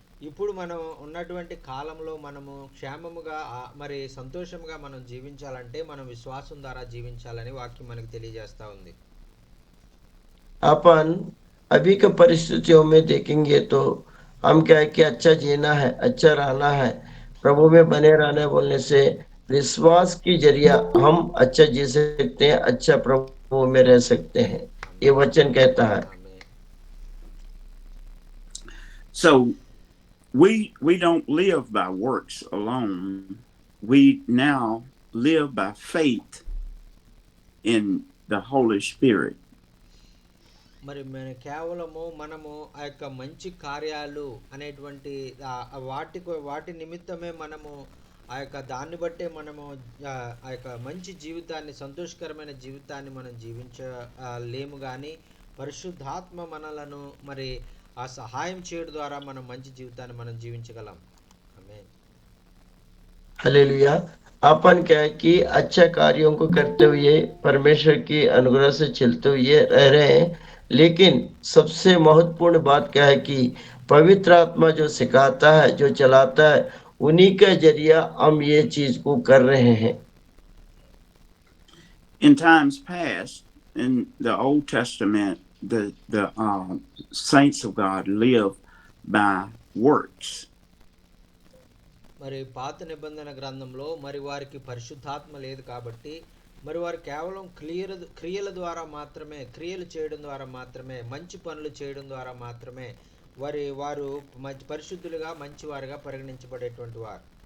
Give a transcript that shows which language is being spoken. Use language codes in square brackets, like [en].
[te] ఇప్పుడు మనం ఉన్నటువంటి కాలంలో మనము క్షేమముగా మరి సంతోషంగా మనం జీవించాలంటే మనం విశ్వాసం ద్వారా జీవించాలని వాక్యం మనకు తెలియజేస్తా ఉంది. [hi] अपन अभी के परिस्थितियों में देखेंगे तो हम क्या है कि अच्छा जीना है, अच्छा रहना है, प्रभु में बने रहने बोलने से विश्वास की जरिया हम अच्छा जी सकते हैं, अच्छा प्रभु में रह सकते हैं, ये वचन कहता है. [en] So we don't live by works alone. We now live by faith in the Holy Spirit. [te] మరి కేవలము మనము ఆ యొక్క మంచి కార్యాలు అనేటువంటి వాటి నిమిత్తమే మనము ఆ యొక్క దాన్ని బట్టే మనము ఆ యొక్క మంచి జీవితాన్ని, సంతోషకరమైన జీవితాన్ని మనం జీవించలేము. కానీ పరిశుద్ధాత్మ మనలను మరి ఆ సహాయం చేయడం ద్వారా మనం మంచి జీవితాన్ని మనం జీవించగలం. ఆమేన్. [hi] हालेलुया. अपन क्या है कि अच्छा कार्यों को करते हुए परमेश्वर की अनुग्रह से चलते हुए रह रहे हैं, लेकिन सबसे महत्वपूर्ण बात क्या है कि पवित्र आत्मा जो सिखाता है, जो चलाता है, उन्हीं के जरिया हम ये चीज को कर रहे हैं. [en] In times past, in the Old Testament, the saints of God lived by works. [te] మరి పాత నిబంధన గ్రంథంలో మరి వారికి పరిశుద్ధాత్మ లేదు కాబట్టి మరి వారు కేవలం క్రియల ద్వారా మాత్రమే, క్రియలు చేయడం ద్వారా మాత్రమే, మంచి పనులు చేయడం ద్వారా మాత్రమే వారు మంచి పరిశుద్ధులుగా మంచివారుగా పరిగణించబడేటువంటి వారు.